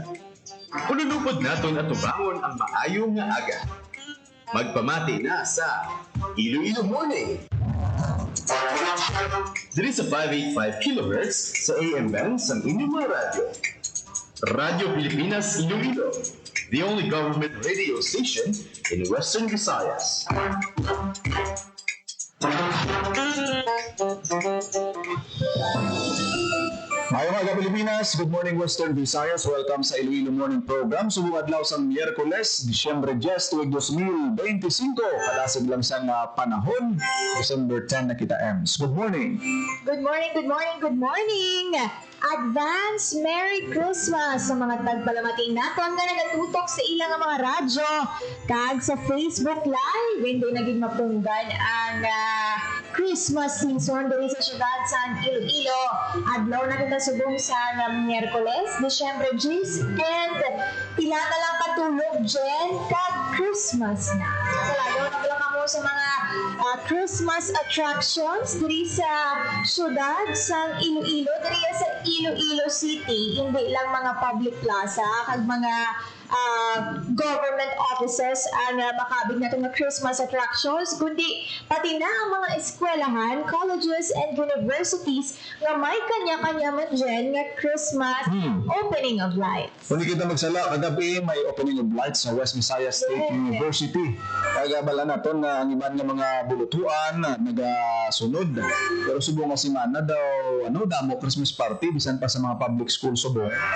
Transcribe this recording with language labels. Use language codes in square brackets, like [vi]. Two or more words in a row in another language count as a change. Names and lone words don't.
[hil] Ululupod naton at tubangon ang maayong nga aga. Magpamati na sa Iloilo Morning! Diri sa 585 kHz sa AM band sa inyong mga radyo. Radyo Pilipinas Iloilo, [en] the only government radio station in Western Visayas. [hil] Mayong aga Pilipinas, [en] good morning Western Visayas, welcome [hil] sa Iloilo Morning Program. Subong adlaw sa Miyerkules, Disyembre 10, tuwig 2025, kalasig lang sa panahon, December 10 na kita Ems. [en] Good morning! Good morning, good morning, good morning! Advance Merry Christmas [hil] sa mga tagpalamating naton nga nagatutok sa ilang mga radyo kag sa Facebook Live. [tl] Hindi naging mapunggan ang [en] Christmas season [tl] dito sa syudad sa Iloilo. [hil] Adlaw na kita subong sa Miyerkules, Disyembre 10, pila na lang patulog dyan kag Christmas na. So, lalo na pala kamo sa mga [en] Christmas attractions [hil] diri sa syudad sa Iloilo, diri sa Iloilo City, hindi lang mga [en] public plaza [hil] kag mga [en] government offices [hil] ang makabig natin ng [en] Christmas attractions, [tl] kundi pati na [hil] ang mga eskwelahan, [en] colleges, and universities [hil] nga may kanya-kanya man dyan nga [en] Christmas opening of lights. [hil] Kung kita magsala, kagabi may [en] opening of lights [hil] sa West Visayas State University. Kaya bala naton na ang iban nga mga bulutuan nagasunod. Pero subong nga si Mana daw, damo [en] Christmas party, [hil] bisan pa sa mga [en] public school [hil] subong.